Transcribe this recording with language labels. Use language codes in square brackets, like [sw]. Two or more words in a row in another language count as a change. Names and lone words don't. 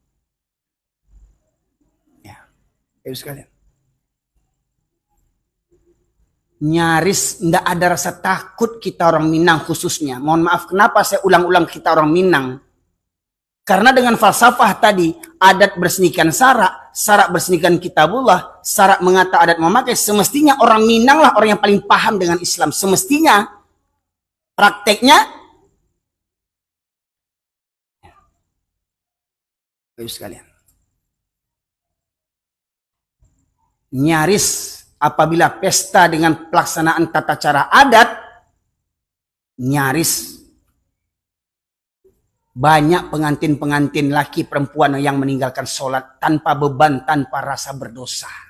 [id] Ya, ayo sekalian. Nyaris tidak ada rasa takut kita orang Minang khususnya. Mohon maaf, kenapa saya ulang-ulang kita orang Minang? Karena dengan falsafah tadi, adat bersenikan sarak, sarak bersenikan kitabullah, sarak mengata adat memakai, semestinya orang Minang lah orang yang paling paham dengan Islam. Semestinya, prakteknya, ayo sekalian. Nyaris apabila pesta dengan pelaksanaan tata cara adat, nyaris banyak pengantin-pengantin laki perempuan yang meninggalkan sholat tanpa beban, tanpa rasa berdosa.